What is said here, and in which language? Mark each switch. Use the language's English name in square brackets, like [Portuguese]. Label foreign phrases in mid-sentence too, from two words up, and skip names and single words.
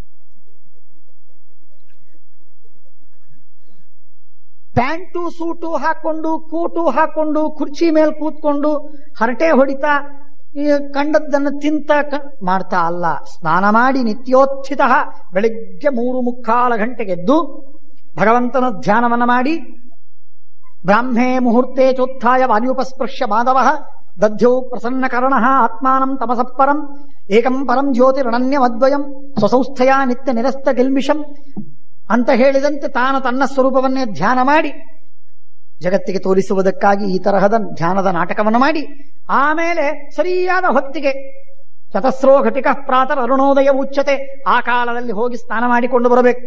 [English] pant suit [Kannada] ಹಾಕೊಂಡು, ಕೂಟು ಹಾಕೊಂಡು, ಕುರ್ಚಿ ಮೇಲೆ ಕೂತ್ಕೊಂಡು ಹರಟೆ ಹೊಡಿತಾ ಕಂಡದ್ದನ್ನು ತಿಂತ ಮಾಡ್ತಾ ಅಲ್ಲ. ಸ್ನಾನ ಮಾಡಿ ನಿತ್ಯೋತ್ಥಿತ ಬೆಳಿಗ್ಗೆ 3:45 ಗಂಟೆಗೆ ಎದ್ದು ಭಗವಂತನ ಧ್ಯಾನವನ್ನ ಮಾಡಿ [Sanskrit] ಬ್ರಾಹ್ಮೇ ಮುಹೂರ್ತೆ ಚೋತ್ಥಾಯ ವಾಯುಪಸ್ಪೃಶ್ಯ ಮಾಧವ ದಧ್ಯೌ ಪ್ರಸನ್ನಕರ್ಣ ಆತ್ಮಾನಂ ತಮಸಃಪರಂ ಏಕಂ ಪರಂ ಜ್ಯೋತಿರಣನ್ಯವದ್ವಯಂ ಸ್ವಸಂಸ್ಥೆಯ ನಿತ್ಯ ನಿರಸ್ತ ಗಿಲ್ಮಿಷಂ [Kannada] ಅಂತ ಹೇಳಿದಂತೆ ತಾನು ತನ್ನ ಸ್ವರೂಪವನ್ನೇ ಧ್ಯಾನ ಮಾಡಿ ಜಗತ್ತಿಗೆ ತೋರಿಸುವುದಕ್ಕಾಗಿ ಈ ತರಹದ ಧ್ಯಾನದ ನಾಟಕವನ್ನು ಮಾಡಿ ಆಮೇಲೆ ಸರಿಯಾದ ಹೊತ್ತಿಗೆ [Sanskrit] ಚತಸ್ರೋ ಘಟಿಕ ಪ್ರಾತರ್ ಅರುಣೋದಯ ಉಚ್ಯತೆ, [Kannada] ಆ ಕಾಲದಲ್ಲಿ ಹೋಗಿ ಸ್ನಾನ ಮಾಡಿಕೊಂಡು ಬರಬೇಕು.